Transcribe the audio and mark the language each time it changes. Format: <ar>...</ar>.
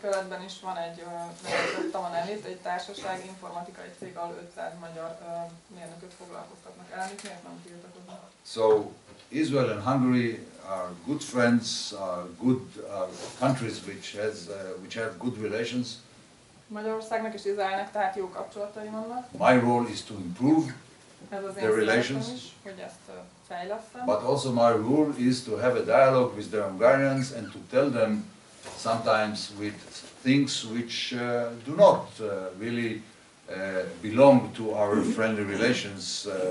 <hu>kerületben is van egy Taman egy társaság, informatikai cég, ahol 500 magyar mérnököt foglalkoztatnak. Ellenük miért nem tiltakoznak?</hu> <en>So Israel and Hungary are good friends, are good countries which have good relations.</en> <hu>Magyarországnak és Izraelnek tehát jó kapcsolatai vannak.</hu> <en>My role is to improve their relations, is,</en> <hu>hogy ezt fejlesztem.</hu> <en>But also my role is to have a dialogue with the Hungarians and to tell them sometimes with things which do not really belong to our friendly relations.</en>